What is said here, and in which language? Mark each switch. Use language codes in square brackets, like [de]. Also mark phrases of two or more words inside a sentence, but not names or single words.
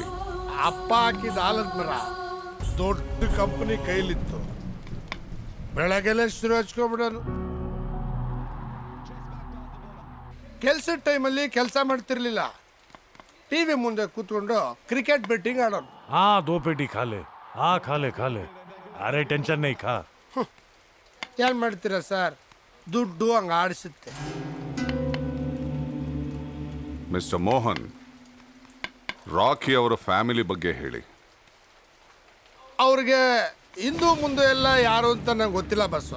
[kn] ಅಪ್ಪ ಹಾಕಿದ ಆಲದ ಮರ ದೊಡ್ಡ ಕಂಪನಿ ಕೈಲಿತ್ತು. ಬೆಳಗ್ಗೆಲ್ಲ ಶುರು ಹಚ್ಕೊಬಿಡೋನು. ಕೆಲ್ಸದ ಟೈಮಲ್ಲಿ ಕೆಲಸ ಮಾಡ್ತಿರ್ಲಿಲ್ಲ. ಟಿವಿ ಮುಂದೆ ಕೂತ್ಕೊಂಡು [en] cricket betting [kn] ಆಡೋನು. [hi] हाँ 2 पेटी खा ले. हाँ खा ले. अरे टेंशन नहीं, खा. [kn] ಏನ್ ಮಾಡ್ತೀರಾ ಸರ್, ದುಡ್ಡು ಹಂಗ ಆಡಿಸುತ್ತೆ. ಮಿಸ್ಟರ್ ಮೋಹನ್, ರಾಕಿ ಅವರ ಫ್ಯಾಮಿಲಿ ಬಗ್ಗೆ ಹೇಳಿ. ಅವ್ರಿಗೆ ಹಿಂದೂ ಮುಂದೆ ಎಲ್ಲ ಯಾರು ಅಂತ ನಂಗೆ ಗೊತ್ತಿಲ್ಲ ಬಸ್ಸು.